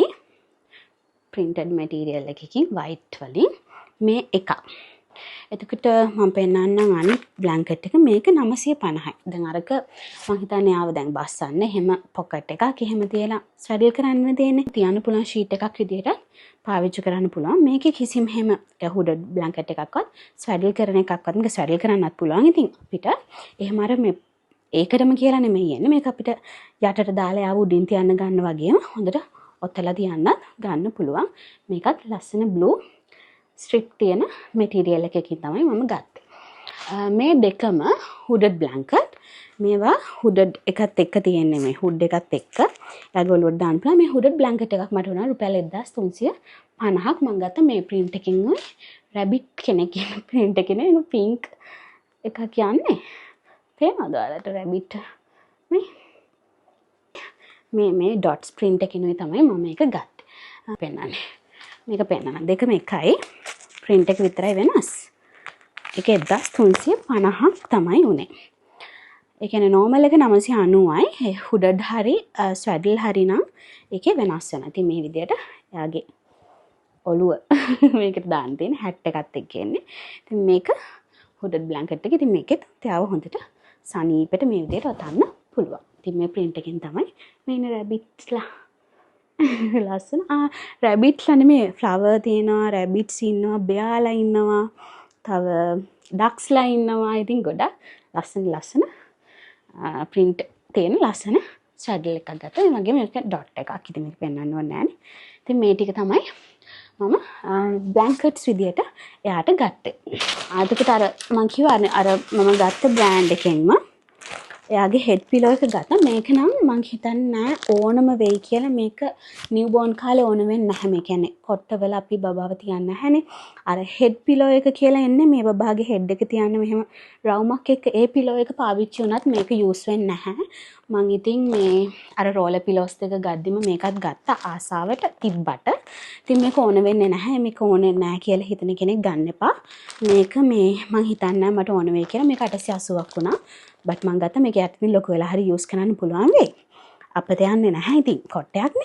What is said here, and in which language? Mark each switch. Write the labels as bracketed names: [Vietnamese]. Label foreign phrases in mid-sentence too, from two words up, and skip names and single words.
[English] printed material [Sinhala] එකකින් white වලින් මේ එකක්. එතකොට මම පෙන්නන්නම් අනිත් blanket එක මේක 950යි. දැන් අරක මම හිතන්නේ ආව දැන් බස්සන්න එහෙම pocket එකක් එහෙම තියලා swaddle කරන්න තියෙන්නේ. තියන්න පුළුවන් sheet එකක් විදියට පාවිච්චි කරන්න පුළුවන්. මේකේ කිසිම හැම [English] hooded blanket [Sinhala] එකක්වත් swaddle කරන එකක්වත් මේක swaddle කරන්නත් පුළුවන්. ඉතින් අපිට එහෙම අර මේ ඒකටම කියලා නෙමෙයි යන්නේ මේක අපිට යටට දාලා යාව උඩින් තියන්න ගන්න වගේම හොඳට ඔතලා තියන්නත් ගන්න පුළුවන් මේකත් ලස්සන [English] blue strip [Sinhala] තියෙන material එකකින් තමයි මම ගත්තේ මේ දෙකම [English] hooded blanket [Sinhala] මේවා hooded එකත් එක්ක තියෙන්නේ මේ hood එකත් එක්ක යාගේ ඔලුවට දාන්න පුළුවන් මේ [English] hooded blanket [Sinhala] එකක් මට උනා රුපියල් 1350ක් මම ගත්තා මේ print එකකින් ඔය rabbit කෙනෙක් කියන print එකේ නේ pink එකක් කියන්නේ පේනවද ඔයාලට rabbit මේ dots print එකකිනුයි තමයි මම මේක ගත්තේ පෙන්නන්නේ මේක පෙන්නන දෙකම එකයි print එක විතරයි වෙනස් ඒක 1350ක් තමයි උනේ ඒ කියන්නේ normal එක 990යි hooded හරි swaddle හරි නම් ඒකේ වෙනස් වෙනවා ඉතින් මේ විදිහට එයාගේ ඔළුව මේකට දාන්න තියෙන hat එකත් එක්ක එන්නේ ඉතින් මේක hooded blanket එක ඉතින් මේකෙත් තියාව හොඳට සනීපෙට මේ විදිහට ඔතන්න පුළුවන්. ඉතින් මේ print එකෙන් තමයි මේ rabbitsලා ලස්සන rabbitsලා නෙමෙයි flower තියෙනවා rabbits ඉන්නවා bearලා ඉන්නවා තව ducksලා ඉන්නවා. ඉතින් ගොඩක් ලස්සන print තියෙන ලස්සන saddle එකක් ගත්තා. ඒ වගේම මේක dot එකක්. ඉතින් මේක පෙන්වන්න ඕනේ නෑනේ. ඉතින් මේ ටික තමයි මම blankets විදියට එයාට ගත්තේ. ආතකට අර මම කිව්වානේ අර මම ගත්ත brand එකෙන්ම එයාගේ [English] head pillow [Sinhala] එක ගත්තා. මේක නම් මං හිතන්නේ නෑ ඕනම වෙයි කියලා මේක newborn කාලේ ඕන වෙන්නේ නැහැ. මේ කියන්නේ කොට්ටවල අපි බබාව තියන්නේ නැහැනේ. අර [English] head pillow [Sinhala] එක කියලා එන්නේ මේ බබාගේ head එක තියන්න මෙහෙම රවුමක් එක්ක ඒ pillow එක පාවිච්චි වුණත් මේක use වෙන්නේ නැහැ. මං ඉතින් මේ අර [English] roller pillows [Sinhala] දෙක ගද්දිම මේකත් ගත්තා ආසාවට තිබ්බට. ඉතින් මේක ඕන වෙන්නේ නැහැ. මේක ඕනේ නැහැ කියලා හිතන කෙනෙක් ගන්න එපා. මේක මේ මං හිතන්නේ මට ඕන වෙයි කියලා මේක 880ක් වුණා. බට් මං ගත්තා මේක යටින් ලොකු වෙලා හරි යූස් කරන්න පුළුවන් වෙයි. අපිට යන්නේ නැහැ ඉතින් කොටයක්නේ.